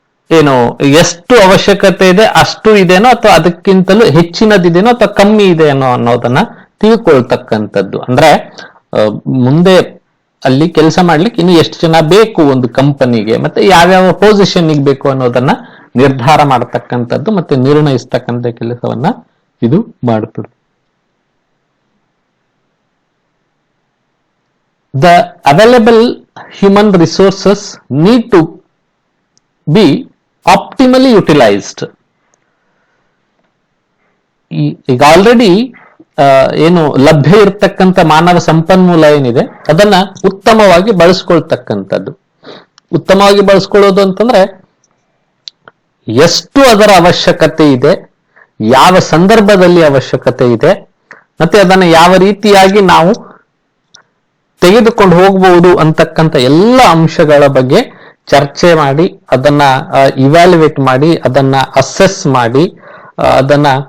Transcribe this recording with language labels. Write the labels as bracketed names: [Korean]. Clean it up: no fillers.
[Kannada] ಏನು ಎಷ್ಟು ಅವಶ್ಯಕತೆ ಇದೆ ಅಷ್ಟು ಇದೇನೋ ಅಥವಾ ಅದಕ್ಕಿಂತಲೂ ಹೆಚ್ಚಿನದಿದೇನೋ ಅಥವಾ ಕಮ್ಮಿ ಇದೆನೋ ಅನ್ನೋದನ್ನ ತಿಳ್ಕೊಳ್ತಕ್ಕಂಥದ್ದು. ಅಂದ್ರೆ ಮುಂದೆ ಅಲ್ಲಿ ಕೆಲಸ ಮಾಡ್ಲಿಕ್ಕೆ ಇನ್ನು ಎಷ್ಟು ಜನ ಬೇಕು ಒಂದು ಕಂಪನಿಗೆ, ಮತ್ತೆ ಯಾವ್ಯಾವ ಪೊಸಿಷನ್ಗೆ ಬೇಕು ಅನ್ನೋದನ್ನ ನಿರ್ಧಾರ ಮಾಡತಕ್ಕಂಥದ್ದು ಮತ್ತೆ ನಿರ್ಣಯಿಸ್ತಕ್ಕಂಥ ಕೆಲಸವನ್ನ ಇದು ಮಾಡುತ್ತದೆ. [English] The available human resources need to be optimally utilized. [Kannada] ಈಗ ಆಲ್ರೆಡಿ ಏನು ಲಭ್ಯ ಇರತಕ್ಕಂಥ ಮಾನವ ಸಂಪನ್ಮೂಲ ಏನಿದೆ ಅದನ್ನ ಉತ್ತಮವಾಗಿ ಬಳಸ್ಕೊಳ್ತಕ್ಕಂಥದ್ದು. ಉತ್ತಮವಾಗಿ ಬಳಸ್ಕೊಳ್ಳೋದು ಅಂತಂದ್ರೆ ಎಷ್ಟು ಅದರ ಅವಶ್ಯಕತೆ ಇದೆ, ಯಾವ ಸಂದರ್ಭದಲ್ಲಿ ಅವಶ್ಯಕತೆ ಇದೆ, ಮತ್ತೆ ಅದನ್ನ ಯಾವ ರೀತಿಯಾಗಿ ನಾವು ತೆಗೆದುಕೊಂಡು ಹೋಗಬಹುದು ಅಂತಕ್ಕಂಥ ಎಲ್ಲ ಅಂಶಗಳ ಬಗ್ಗೆ ಚರ್ಚೆ ಮಾಡಿ, ಅದನ್ನ ಇವ್ಯಾಲ್ಯುವೇಟ್ ಮಾಡಿ, ಅದನ್ನ ಅಸೆಸ್ ಮಾಡಿ, ಅದನ್ನ